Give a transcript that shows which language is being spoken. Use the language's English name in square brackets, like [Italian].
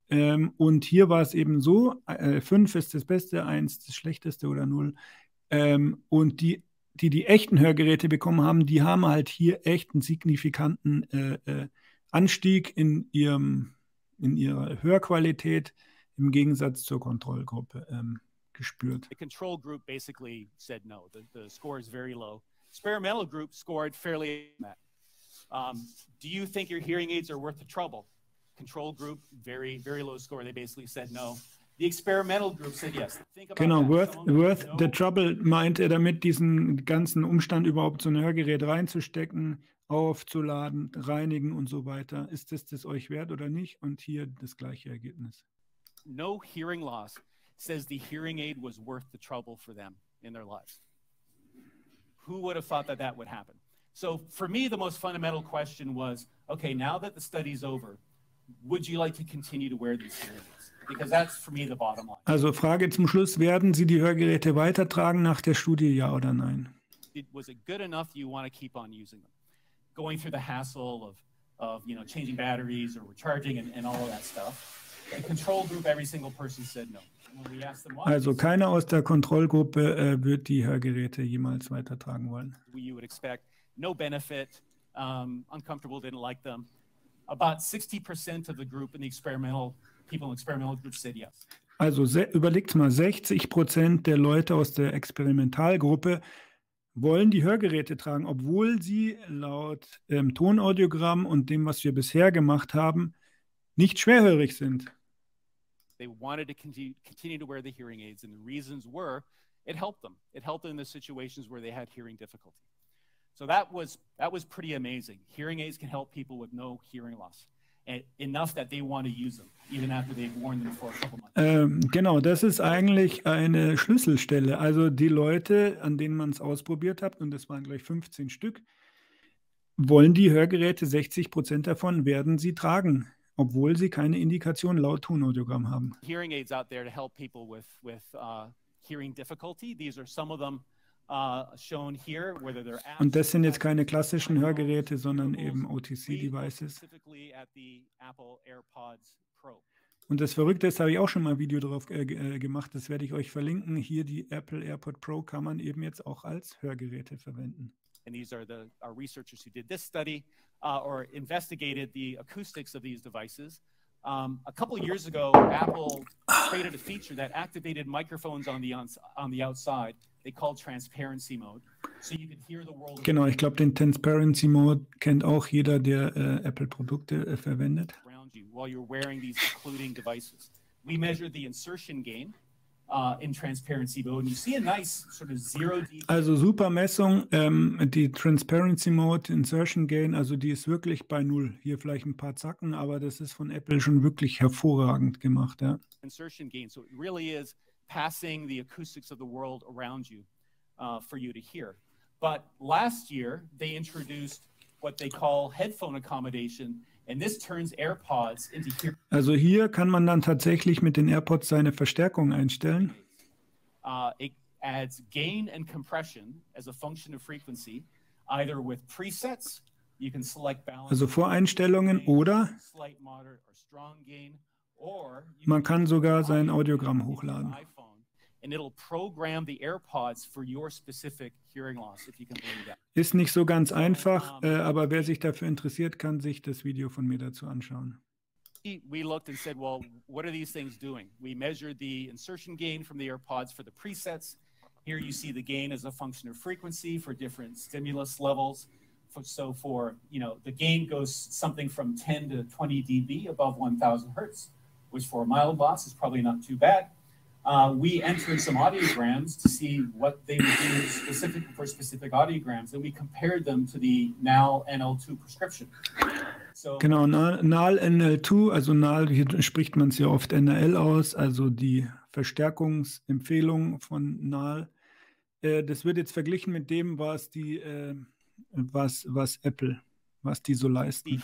[German] Und hier war es eben so, 5 ist das Beste, 1 das Schlechteste oder 0. Und die echten Hörgeräte bekommen haben, die haben halt hier echt einen signifikanten Anstieg in ihrer Hörqualität im Gegensatz zur Kontrollgruppe gespürt. [English] The control group basically said no. The score is very low. Experimental group scored fairly that. Do you think your hearing aids are worth the trouble? Control group, very, very low score. They basically said no. The experimental group said yes. [German] Genau, [English] worth the trouble [German] meint er damit, diesen ganzen Umstand überhaupt so ein Hörgerät reinzustecken, aufzuladen, reinigen und so weiter. Ist das euch wert oder nicht? Und hier das gleiche Ergebnis. [English] No hearing loss says the hearing aid was worth the trouble for them in their lives. Who would have thought that would happen? So for me, the most fundamental question was, okay, now that the study's over, would you like to continue to wear these hearing aids? Because that's for me the bottom line. [German] Also Frage zum Schluss, werden Sie die Hörgeräte weitertragen nach der Studie, ja oder nein? [English] Was it good enough you want to keep on using them? Going through the hassle of changing batteries or recharging and all of that stuff. The control group, every single person said no. When we asked them why, [German] also keiner aus der Kontrollgruppe wird die Hörgeräte jemals weitertragen wollen. [English] You would expect no benefit, uncomfortable, didn't like them. About 60% of the group in the experimental group said yes. [German] Also überlegt mal, 60% der Leute aus der Experimentalgruppe wollen die Hörgeräte tragen, obwohl sie laut Tonaudiogramm und dem, was wir bisher gemacht haben, nicht schwerhörig sind. [English] They wanted to continue to wear the hearing aids, and the reasons were it helped them. It helped them in the situations where they had hearing difficulty. So that was pretty amazing. Hearing aids can help people with no hearing loss, and enough that they want to use them, even after they've worn them for a couple months. [German] Genau, das ist eigentlich eine Schlüsselstelle. Also die Leute, an denen man es ausprobiert hat, und das waren gleich 15 Stück, wollen die Hörgeräte, 60% davon werden sie tragen, obwohl sie keine Indikation laut Tonaudiogramm haben. [English] Hearing aids out there to help people with hearing difficulty. These are some of them shown here, whether they're apps. [German] Und das sind jetzt keine klassischen Hörgeräte, sondern eben OTC-Devices. [English] Specifically at the Apple AirPods Pro. [German] Und das Verrückte ist, habe ich auch schon mal ein Video drauf gemacht, das werde ich euch verlinken. Hier die Apple AirPod Pro kann man eben jetzt auch als Hörgeräte verwenden. [English] And these are our researchers who did this study or investigated the acoustics of these devices. A couple of years ago, Apple created a feature that activated microphones on the outside. They called transparency mode, so you could hear the world. [German] Genau, ich glaube, den Transparency Mode kennt auch jeder, der Apple-Produkte verwendet. [English] Around you while you're wearing these occluding devices. We measured the insertion gain in transparency mode, and you see a nice sort of 0 dB. [German] Also super Messung, die Transparency Mode, Insertion Gain, also die ist wirklich bei 0. Hier vielleicht ein paar Zacken, aber das ist von Apple schon wirklich hervorragend gemacht, ja. [English] Insertion gain, so it really is passing the acoustics of the world around you for you to hear. But last year, they introduced what they call headphone accommodation, and this turns AirPods into hearing. [German] Also hier kann man dann tatsächlich mit den AirPods seine Verstärkung einstellen. [English] It adds gain and compression as a function of frequency, either with presets. You can select balance. [German] Also Voreinstellungen oder [English] slight, moderate, or strong gain, or [German] man kann sogar sein Audiogramm hochladen. [English] And it'll program the AirPods for your specific hearing loss, if you can believe that. [German] Ist nicht so ganz einfach, aber wer sich dafür interessiert, kann sich das Video von mir dazu anschauen. [English] We looked and said, well, what are these things doing? We measured the insertion gain from the AirPods for the presets. Here you see the gain as a function of frequency for different stimulus levels. So for, the gain goes something from 10 to 20 dB above 1,000 hertz, which for a mild loss is probably not too bad. We entered some audiograms to see what they would do for specific audiograms, and we compared them to the NAL NL2 prescription. So, [German] genau, NAL NL2, also NAL, hier spricht man es ja oft NL aus, also die Verstärkungsempfehlung von NAL. das wird jetzt verglichen mit dem, was die, was Apple, was die so leisten.